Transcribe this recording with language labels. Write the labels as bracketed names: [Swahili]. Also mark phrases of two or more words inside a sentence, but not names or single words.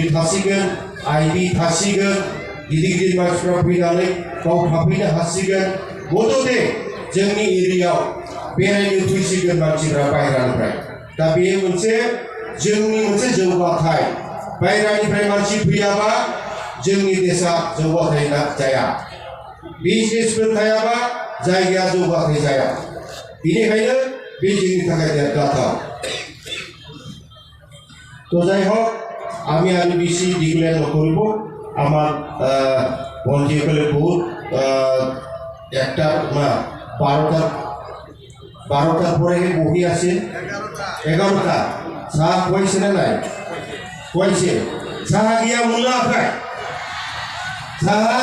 [Bodo] थासिगोन आइबि थासिगोन गिदिर गिदिर मानसिफ्रा फैनानै बाव थाफैनो हासिगोन बड'दे जोंनि एरियायाव बेरायनो फैसिगोन मानसिफ्रा बाहेरानिफ्राय दा बे मोनसे जोंनि मोनसे जौगाथाय बाहेरानिफ्राय मानसि फैयाबा जोंनि देशा जौगाथाय जाया बिजनेसफोर थायाबा जायगाया जौगाथाय जाया बेनिखायनो बे जोंनि थाखाय देरगाथाव [Assamese] তো যাই হোক আমি আৰু বেছি দীঘলীয়া নকৰিব আমাৰ বন্ধুসকলে বহুত একটা 12টাৰ পরেহে বহি আছে 11টা চাহ খুৱাইছে নে নাই খুৱাইছে চাহ দিয়া মূল্য খায় চাহ